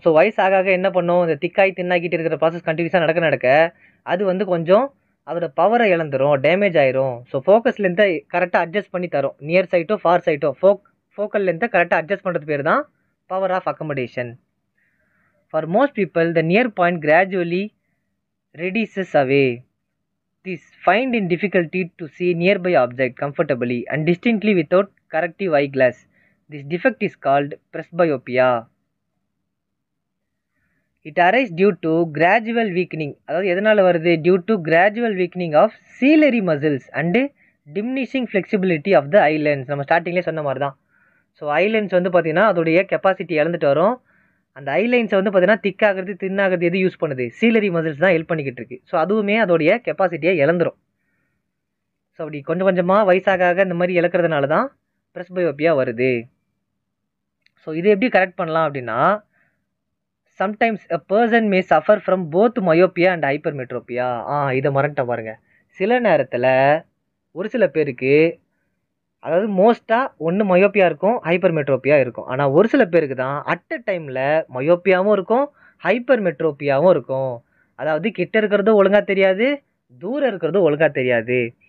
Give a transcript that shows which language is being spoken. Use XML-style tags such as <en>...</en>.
<ta>So வயசு ஆக ஆக என்ன பண்ணும்? இந்த திக்காய் தின்னாக்கிட்டு இருக்கிற ப்ராசஸ் கண்டினியூஸாக நடக்க அது வந்து கொஞ்சம் அதோட பவரை இழந்துரும், டேமேஜ் ஆயிரும். ஸோ ஃபோக்கஸ் லென்த்தை கரெக்டாக அட்ஜஸ்ட் பண்ணி தரும். நியர் சைட்டோ ஃபார் சைட்டோ ஃபோக்கல் லென்த்தை கரெக்டாக அட்ஜஸ்ட் பண்ணுறது பேர் தான் power of accommodation.</ta> <en>For most people the near point gradually reduces away. This find in difficulty to see nearby object comfortably and distinctly without corrective eyeglass. This defect is called presbyopia. It arises due to gradual weakening.</en> <ta>அதாவது எதனால வருது?</ta> <en>Due to gradual weakening of ciliary muscles and diminishing flexibility of the eye lens.</en> <ta>நம்ம ஸ்டார்டிங்லேயே சொன்ன மாதிரி தான். So I lens வந்து பார்த்தீங்கன்னா அதோடைய கெப்பாசிட்டி இழந்துட்டு வரும். அந்த ஐலைன்ஸை வந்து பார்த்தீங்கன்னா திக்காகிறது, தின்னாகிறது எது யூஸ் பண்ணுது? சீலரி மசில்ஸ் தான் ஹெல்ப் பண்ணிக்கிட்டு இருக்கு. ஸோ அதுவுமே அதோடைய கெப்பாசிட்டியை இழந்துரும். ஸோ அப்படி கொஞ்சம் கொஞ்சமாக வயசாக இந்த மாதிரி இழக்கிறதுனால தான் ப்ரெஸ்பயோப்பியா வருது. ஸோ இதை எப்படி கரெக்ட் பண்ணலாம் அப்படின்னா sometimes</ta> <en>a person may suffer from both myopia and hypermetropia.</en> <ta>இதை மறந்துட்ட பாருங்க. சில நேரத்தில் ஒரு சில பேருக்கு, அதாவது மோஸ்ட்டாக ஒன்று மயோப்பியா இருக்கும், ஹைப்பர்மெட்ரோப்பியா இருக்கும். ஆனால் ஒரு சில பேருக்கு தான் அட் அ டைமில் மயோப்பியாவும் இருக்கும், ஹைப்பர்மெட்ரோப்பியாவும் இருக்கும். அதாவது கிட்ட இருக்கிறதும் ஒழுங்காக தெரியாது, தூரம் இருக்கிறதும் ஒழுங்காக தெரியாது.</ta>